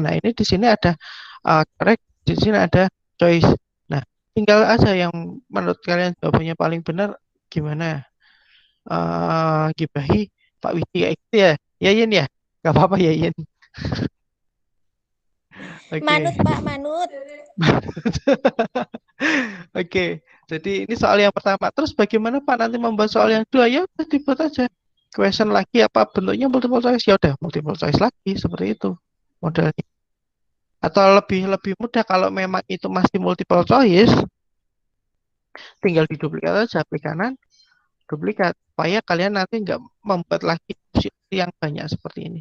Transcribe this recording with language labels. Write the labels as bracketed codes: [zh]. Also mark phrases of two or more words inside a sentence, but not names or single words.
[id] Nah, ini di sini ada correct, di sini ada choice. Nah, tinggal aja yang menurut kalian jawabannya paling benar gimana? Gibahi Pak Widi kayak gitu ya. Yayin ya? Gak apa-apa Yayin. Oke. Manut Pak, manut. Oke, jadi ini soal yang pertama. Terus bagaimana Pak nanti membuat soal yang kedua? Ya udah dibuat aja. Question lagi apa bentuknya [en] multiple choice? [id] Ya udah [en] multiple choice [id] lagi seperti itu modelnya. Atau lebih mudah kalau memang itu masih multiple choice, tinggal diduplikat aja klik kanan, duplikat supaya kalian nanti nggak membuat lagi opsi yang banyak seperti ini.